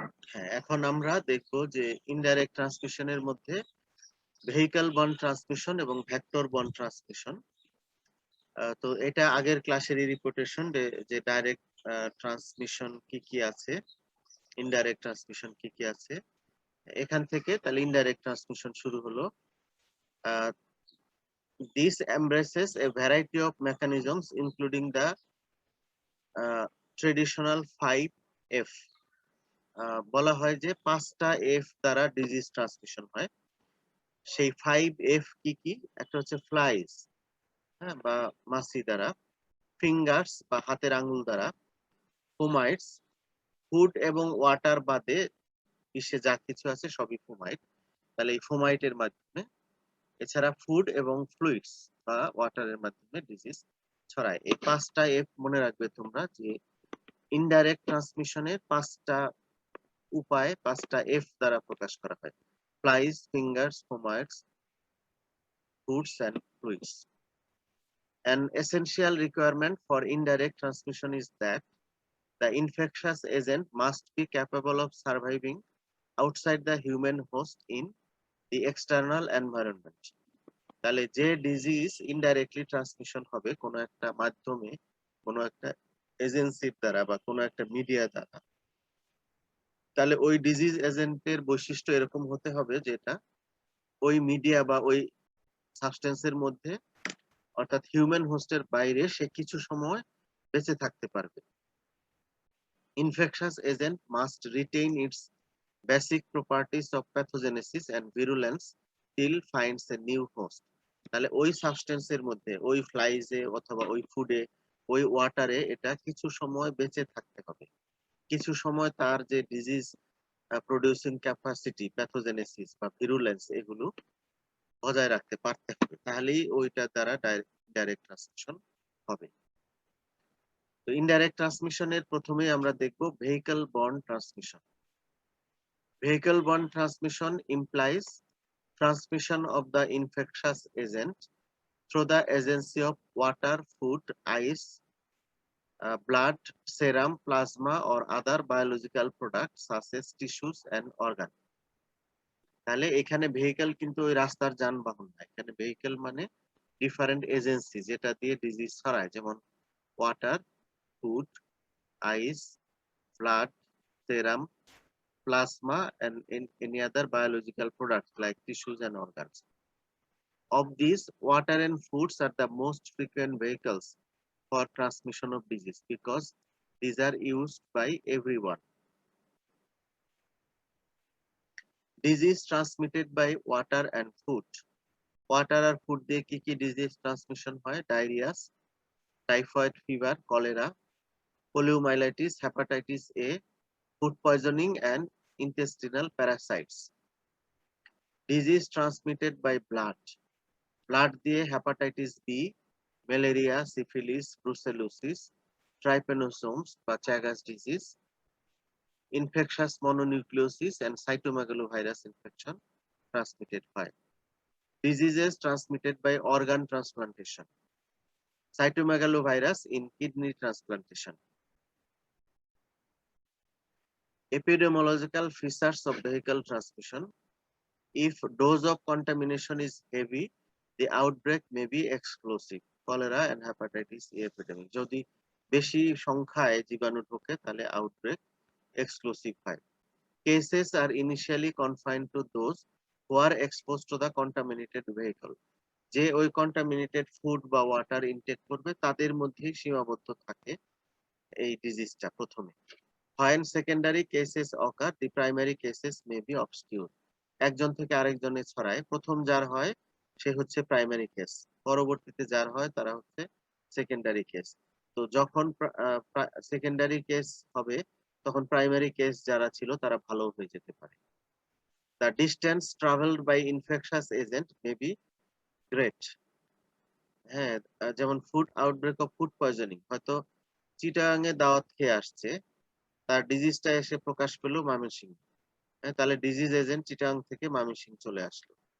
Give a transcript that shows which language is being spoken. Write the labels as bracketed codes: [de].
[bn] হ্যাঁ, এখন আমরা দেখবো যে ইনডাইরেক্ট ট্রান্সমিশনের মধ্যে ভেহিকল বর্ন ট্রান্সমিশন এবং ভেক্টর বর্ন ট্রান্সমিশন। তো এটা আগের ক্লাসেরই রিপোর্টেশন যে ডাইরেক্ট ট্রান্সমিশন কি কি আছে, ইনডাইরেক্ট ট্রান্সমিশন কি কি আছে। এখান থেকে তাহলে ইনডাইরেক্ট ট্রান্সমিশন শুরু হলো। [en] This embraces a variety of mechanisms including the traditional 5F। [bn] বলা হয় যে 5টা F দ্বারা ডিজিজ ট্রান্সমিশন হয়। সেই 5F কি কি? একটা হচ্ছে ফ্লাইজ, হ্যাঁ, বা মাছি দ্বারা, ফিঙ্গার্স বা হাতের আঙ্গুল দ্বারা, ফোমাইটস, ফুড এবং ওয়াটার বাদে বিশ্বে যা কিছু আছে সবই ফোমাইট, তাহলে এই ফোমাইটের মাধ্যমে। এছাড়া ফুড এবং ফ্লুইডস বা ওয়াটারের মাধ্যমে ডিজিজ ছড়ায়। এই 5টা F মনে রাখবে তোমরা, যে ইনডাইরেক্ট ট্রান্সমিশনের 5টা উপায় 5টা F দ্বারা প্রকাশ করা হয়: flies, fingers, ফোমাইটস, foods and fluids. [en] An essential requirement for indirect transmission is that the infectious agent must be capable of surviving outside the human host in the external environment. [bn] তাহলে যে disease indirectly transmission হবে কোনো একটা মাধ্যমে, কোনো একটা এজেন্সির দ্বারা বা কোনো একটা মিডিয়া দ্বারা, তাহলে ওই ডিজিজ এজেন্টের বৈশিষ্ট্য এরকম হতে হবে যেটা ওই মিডিয়া বা ওই সাবস্টেন্সের মধ্যে, অর্থাৎ হিউম্যান হোস্টের বাইরে সে কিছু সময় বেঁচে থাকতে পারবে। [en] Infectious agent must retain its basic properties of pathogenesis and virulence till finds a new host. [bn] তাহলে ওই সাবস্টেন্সের মধ্যে, ওই ফ্লাইজে অথবা ওই ফুডে, ওই ওয়াটারে এটা কিছু সময় বেঁচে থাকতে হবে। কিছু সময় তার যে ডিজিজ প্রডিউসিং ক্যাপাসিটি, প্যাথোজেনেসিস বা ভিরুলেন্স, এগুলো বজায় রাখতে পারতে হবে, তাহলেই ওইটা দ্বারা ডাইরেক্ট ট্রান্সমিশন হবে। তো ইনডাইরেক্ট ট্রান্সমিশনের প্রথমেই আমরা দেখব vehicle born transmission. [en] Vehicle borne transmission implies transmission of the infectious agent through the agency of water, food, ice, blood, serum, plasma, or other biological products such as tissues and organs. [bn] তাহলে এখানে vehicle কিন্তু ওই রাস্তার যানবাহন না, এখানে vehicle মানে different agency যেটা দিয়ে ডিজিজ ছড়ায়, যেমন water, food, ice, blood, serum, plasma, [en] and in any other biological products like tissues and organs. Of these, water and foods are the most frequent vehicles for transmission of disease because these are used by everyone. Disease transmitted by water and food. Water or food [bn] দিয়ে কি কি [en] disease transmission [bn] হয়? [en] Diarrhea, typhoid fever, cholera, poliomyelitis, hepatitis A, food poisoning, and intestinal parasites. Disease transmitted by blood. [bn] Blood দিয়ে hepatitis B, malaria, syphilis, brucellosis, ট্রাইপেনোসোমস বা চ্যাগাস disease, infectious mononucleosis and cytomegalovirus infection transmitted হয়। [en] Diseases transmitted by organ transplantation, cytomegalovirus in kidney transplantation. Epidemiological features of vehicle transmission. If dose of contamination is heavy, the outbreak may be explosive. Cholera and hepatitis A epidemic. [bn] যদি বেশি সংখ্যায় জীবাণু ঢোকে তাহলে outbreak explosive হয়। [en] Cases are initially confined to those who are exposed to the contaminated vehicle. [bn] যে ওই contaminated food বা ওয়াটার ইনটেক করবে তাদের মধ্যেই সীমাবদ্ধ থাকে এই ডিজিজটা প্রথমে। [en] When secondary cases occur, the primary cases may be obscure. [bn] একজন থেকে আরেকজনে ছড়ায়, প্রথম যার হয় সে হচ্ছে প্রাইমারি কেস, পরবর্তীতে যার হয় তারা হচ্ছে সেকেন্ডারি কেস। তো যখন সেকেন্ডারি কেস হবে তখন প্রাইমারি কেস যারা ছিল তারা ভালো হয়ে যেতে পারে। [en] The distance traveled by infectious agent may be great. [bn] হ্যাঁ, যেমন food outbreak of food poisoning, হয়তো চিটাগাং এ দাওয়াত খেয়ে আসছে, তার ডিজিজটা এসে প্রকাশ পেলো ময়মনসিংহ, তাহলে ডিজিজ এজেন্ট চিটাগাং থেকে ময়মনসিংহ চলে আসলো।